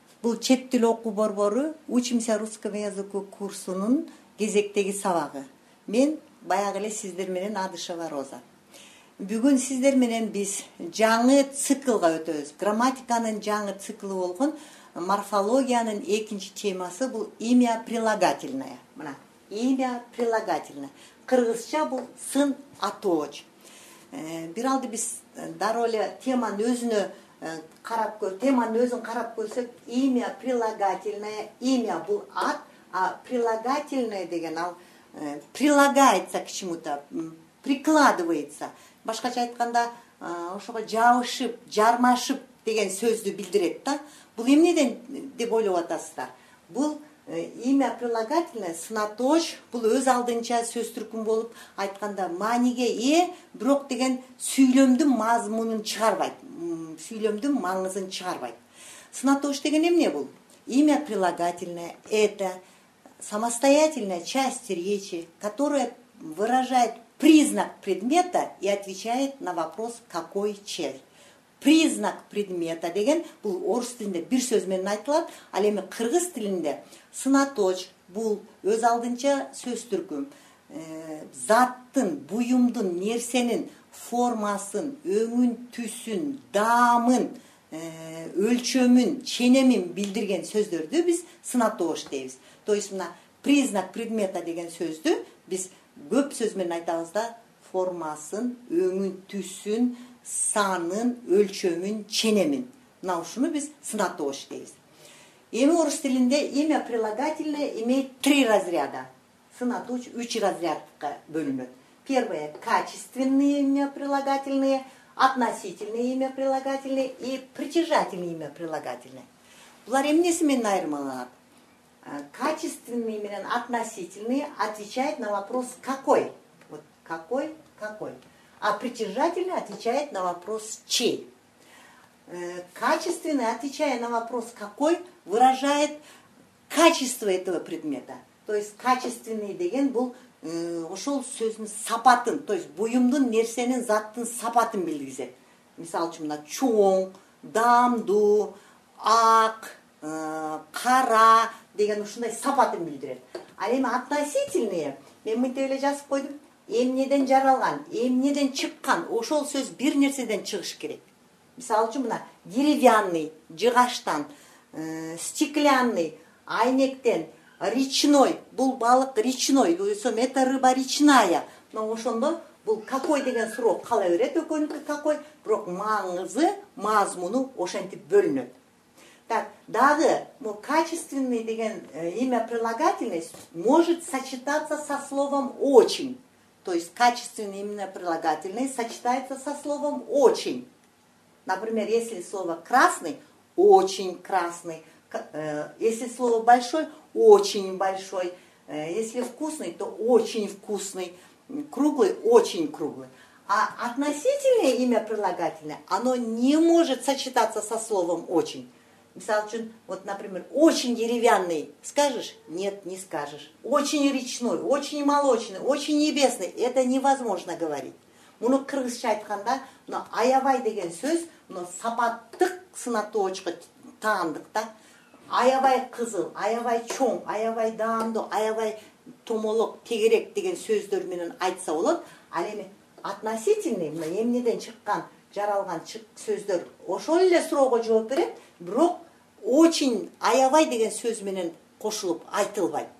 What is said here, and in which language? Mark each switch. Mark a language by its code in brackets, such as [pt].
[ky] Бул чет тил окуу борбору Учимся русскому языку курсунун кезектеги сабагы. Мен баягы эле сиздер менен Адышева Роза. Бүгүн сиздер менен биз жаңы циклга өтөбүз. Грамматиканын жаңы циклы болгон морфологиянын экинчи темасы бул имя прилагательное. Мына имя прилагательное. Кыргызча бул сын атооч. Бир алды биз дароо эле теманын өзүнө теманын өзүн карап көрсөк, имя прилагательное, имя бул ат, а прилагательное деген ал [ru] прилагается к чему-то, прикладывается. [ky] Башкача айтканда, ошого жабышып, жармашып деген сөздү билдирет да. Бул эмнеден деп ойлоп атасыздар? Бул имя прилагательное, сынаточ, бул өз алдынча сөз түркүм болуп айтканда мааниге бирок деген сүйлөмдүн мазмунун чыгарбайт, сүйлөмдүн маңызын чыгарбайт. Сынаточ деген эмне бул? [ru] Имя прилагательное — это самостоятельная часть речи, которая выражает признак предмета и отвечает на вопрос «какой чей?». [ky] Признак предмета деген бул орус тилинде бир сөз менен айтылат, ал эми кыргыз тилинде сынаточ бул өз алдынча сөз түркүм. Заттын, буюмдун, нерсенин формасын, өңүн, түсүн, даамын, өлчөмүн, ченемин билдирген сөздөрдү биз сынаточ дейбиз. [ru] То есть [ky] мына признак предмета деген сөздү биз көп сөз менен айтабыз да, формасын, өңүн, түсүн, санын, өлчөмүн, ченемин. Мына ушуну биз сынаточ дейбиз. Эми орус тилинде [ru] имя прилагательное имеет 3 разряда. [ky] Сынаточ 3 разрядка бөлүнөт. [ru] Первое — качественные имя прилагательные, относительные имя прилагательные и притяжательные имя прилагательные. [ky] Булар эмнеси менен айырмаланат? [ru] Качественные менен относительные отвечает на вопрос «какой?». Вот какой, какой. А притяжательный отвечает на вопрос «чей?». Качественный, отвечая на вопрос «какой?», выражает качество этого предмета. То есть [ky] качественный деген бул ошол сөздүн сапатын, то есть буюмдун, нерсенин, заттын сапатын билдирет. Мисалы үчүн мына чоң, даамдуу, ак, кара деген ушундай сапатын билдирет. А эми относительные, мен мынтип эле жазып койдум, эмнеден жаралган, эмнеден чыккан, ошол сөз бир нерседен чыгыш керек. Мисалы үчүн мына деревянный, жыгачтан, стеклянный, айнектен, речной, бул балык речной, [ru] это рыба речная. [ky] Но ошондо бул какой деген суроо кала берет, экөөнүкү какой, бирок маңызы, мазмуну ошентип бөлүнөт. [ru] Так, [ky] дагы [ru] качественный деген имя прилагательное может сочетаться со словом очень. То есть качественное имя прилагательное сочетается со словом очень. Например, если слово красный — очень красный. Если слово большой — очень большой. Если вкусный, то очень вкусный. Круглый — очень круглый. А относительное имя прилагательное, оно не может сочетаться со словом очень. [ky] Мисалы үчүн, [ru] вот, например, очень деревянный. Скажешь? Нет, не скажешь. Очень речной, очень молочный, очень небесный. Это невозможно говорить. [ky] Муну кыргызча айтканда, мына аябай деген сөз, мына сапаттык сынатоочко таандык да. Аябай кызыл, аябай чоң, аябай даамдуу, аябай томолок, тегерек деген сөздөр менен айтса болот. Ал эми относительный, мына эмнеден чыккан, жаралган сөздөр ошол эле суроого жооп берет, бирок очень аябай деген сөз менен кошулуп айтылбайт.